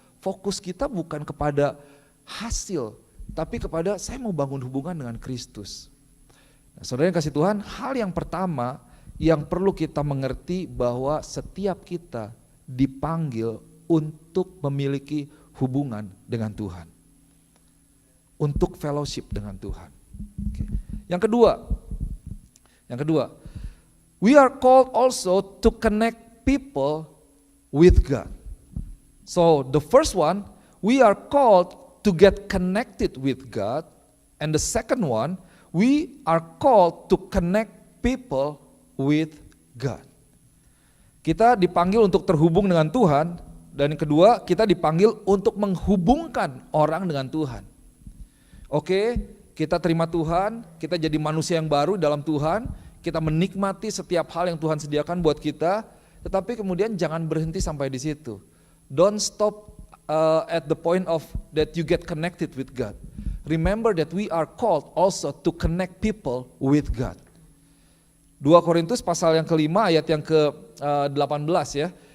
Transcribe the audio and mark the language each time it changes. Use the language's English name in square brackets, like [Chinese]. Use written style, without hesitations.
[Indonesian] Fokus kita bukan kepada hasil, tapi kepada saya mau bangun hubungan dengan Kristus. Nah, saudara yang kasih Tuhan, hal yang pertama yang perlu kita mengerti bahwa setiap kita dipanggil untuk memiliki hubungan dengan Tuhan. Untuk fellowship dengan Tuhan. Oke. Yang kedua, [English] we are called also to connect people with God. So the first one, we are called to get connected with God, and the second one, we are called to connect people with God. [Indonesian] Kita dipanggil untuk terhubung dengan Tuhan, dan yang kedua kita dipanggil untuk menghubungkan orang dengan Tuhan. Oke, kita terima Tuhan, kita jadi manusia yang baru dalam Tuhan, kita menikmati setiap hal yang Tuhan sediakan buat kita, tetapi kemudian jangan berhenti sampai di situ. [English] Don't stop at the point of that you get connected with God. Remember that we are called also to connect people with God. [Indonesian] 2 Korintus pasal yang kelima ayat yang ke-18 ya.